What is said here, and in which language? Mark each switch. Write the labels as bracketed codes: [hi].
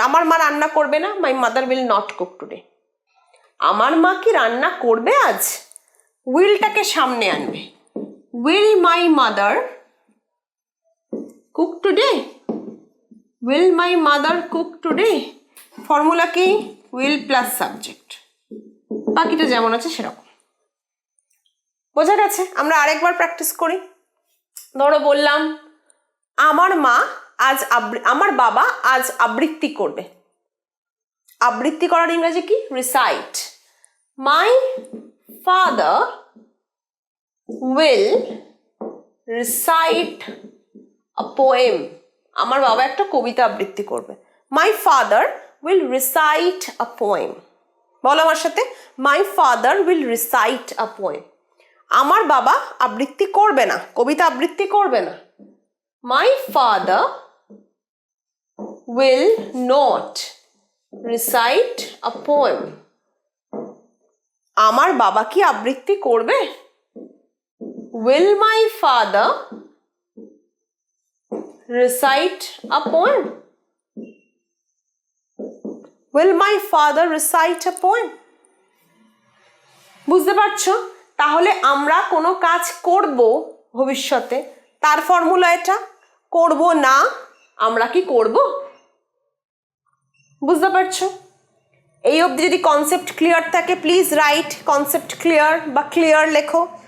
[bn] আমার মা রান্না করবে না, [en] my mother will not cook today. [bn] আমার মা কি রান্না করবে আজ? willটাকে সামনে আনবে। [en] will my mother cook today? will my mother cook today? [bn] Formula কি? will plus subject. বাকিটা যেমন আছে সেরকম। বোঝা গেছে? আমরা আরেকবার প্র্যাকটিস করি। ধরো বললাম আমার মা আজ আমার বাবা আজ আবৃত্তি করবে। আবৃত্তি করার ইংরেজি কি? Recite. [en] My father will recite a poem. [bn] আমার বাবা একটা কবিতা আবৃত্তি করবে। [en] My father will recite a poem. [bn] বলো আমার সাথে, [en] my father will recite a poem. [bn] আমার বাবা আবৃত্তি করবে না, কবিতা আবৃত্তি করবে না। [en] My father will not recite a poem. [bn] আমার বাবা কি আবৃত্তি করবে? [en] Will my father recite a poem? Will my father recite a poem? [bn] বুঝতে পারছো? তাহলে আমরা কোনো কাজ করব ভবিষ্যতে, তার ফর্মুলা এটা। করব না, আমরা কি করব? বুঝতে পারছো? এই অবধি যদি কনসেপ্ট ক্লিয়ার থাকে [en] please write concept clear [bn] বা ক্লিয়ার লেখো।